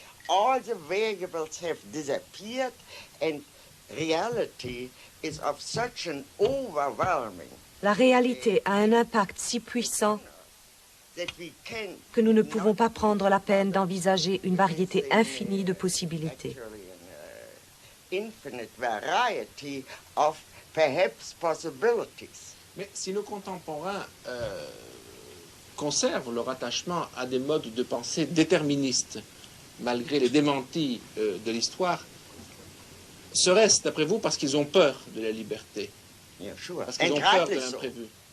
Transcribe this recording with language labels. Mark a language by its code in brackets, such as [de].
[en] All the variables have disappeared and reality is of such an overwhelming [fr] La réalité a un impact si puissant que nous ne pouvons pas prendre la peine d'envisager une variété infinie de possibilités. [en] Infinite variety of perhaps possibilities. [fr] Mais si nos contemporains conservent leur attachement à des modes de pensée déterministes, malgré les démentis de l'histoire, serait-ce, d'après vous, parce qu'ils ont peur de la liberté? [en] Yeah, sure. [fr] Parce qu'ils ont peur de l'imprévu?